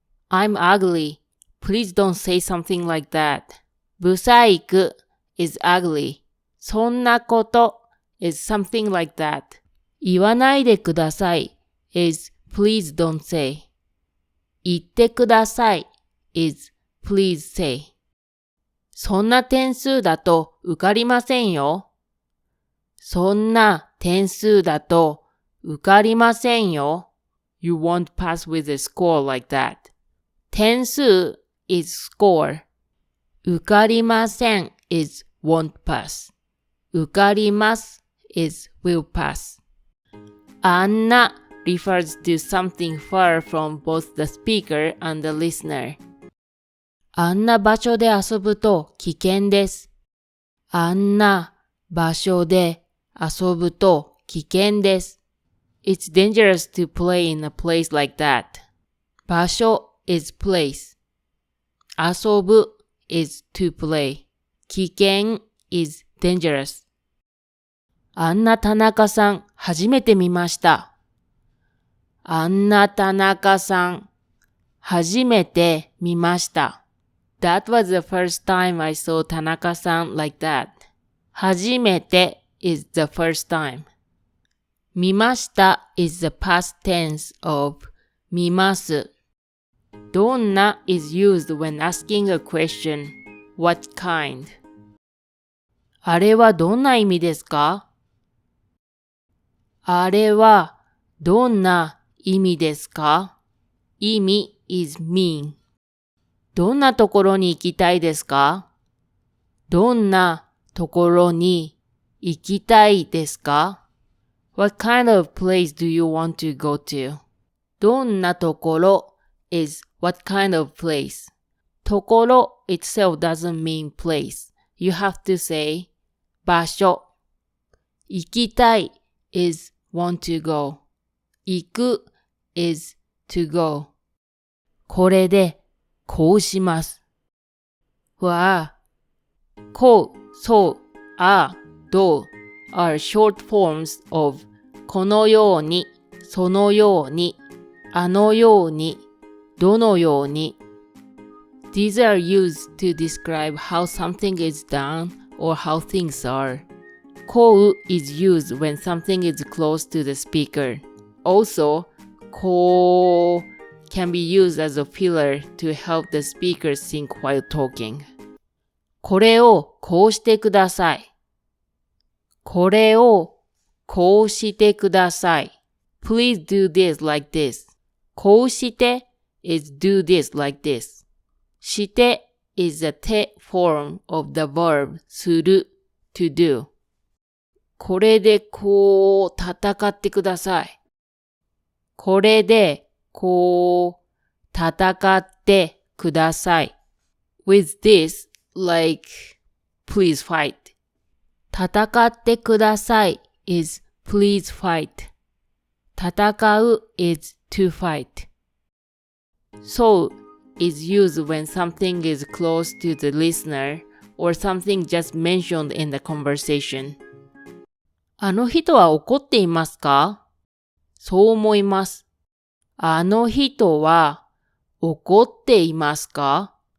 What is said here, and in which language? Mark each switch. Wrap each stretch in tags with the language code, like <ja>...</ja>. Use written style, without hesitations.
<en>I'm ugly. Please don't say something like that. ブサイク is ugly. そんなこと is something like that. 言わないでください is please don't say. 言ってください is please say.</en> <ja>そんな点数だと受かりませんよ。そんな点数だと受かりませんよ。</ja> <en>You won't pass with a score like that. 点数 is score. 受かりません is won't pass. 受かります is will pass. あんな refers to something far from both the speaker and the listener.</en> <ja>あんな場所で遊ぶと危険です。あんな場所で遊ぶと危険です。</ja> <en>It's dangerous to play in a place like that. 場所 is place. 遊ぶ is to play. 危険 is dangerous.</en> <ja>あんな田中さん初めて見ました。あんな田中さん初めて見ました。</ja> <en>That was the first time I saw Tanaka-san like that. 初めて is the first time. 見ました is the past tense of 見ます。どんな is used when asking a question. What kind?</en> <ja>あれはどんな意味ですか？あれはどんな意味ですか？</ja> <en>意味 is mean.</en> <ja>どんなところに行きたいですか？どんなところに行きたいですか？</ja> <en>What kind of place do you want to go to? どんなところ is what kind of place. ところ itself doesn't mean place. You have to say 場所。行きたい is want to go. 行く is to go.</en> <ja>これでこうします。は、こう、そう、あ、どう</ja> <en>are short forms of</en> <ja>このように、そのように、あのように、どのように。</ja> <en>These are used to describe how something is done or how things are. こう is used when something is close to the speaker. Also, こうcan be used as a filler to help the speaker think while talking.</en> <ja>これをこうしてください。これをこうしてください。</ja> <en>Please do this like this. こうして is do this like this. して is the て form of the verb する to do.</en> <ja>これでこう戦ってください。これでこう戦ってください。</ja> <en>With this, like, please fight. 戦ってください is please fight. 戦う is to fight. So is used when something is close to the listener or something just mentioned in the conversation.</en> <ja>あの人は怒っていますか？そう思います。あの人は怒っていますか？</ja>